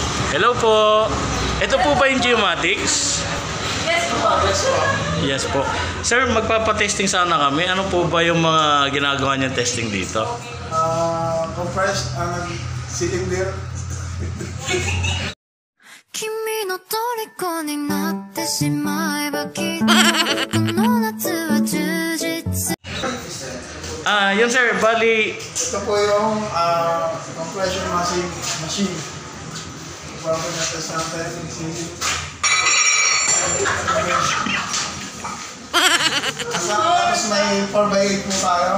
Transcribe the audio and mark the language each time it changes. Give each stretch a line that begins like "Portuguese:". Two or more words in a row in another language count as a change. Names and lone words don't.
Filipino: Hello po. Ito po ba yung Geomatics? Yes po. Yes po. Sir, magpapatesting sana kami. Ano po ba yung mga ginagawa niyang testing dito?
English: Compressed cylinder.
Japanese: 君の虜になってしまえばきっとこの夏は充実
Filipino: Yun sir, bali... Ito po yung
English: compression machine.
Filipino: Bago na-test natin. Tapos may 4x8 po tayo.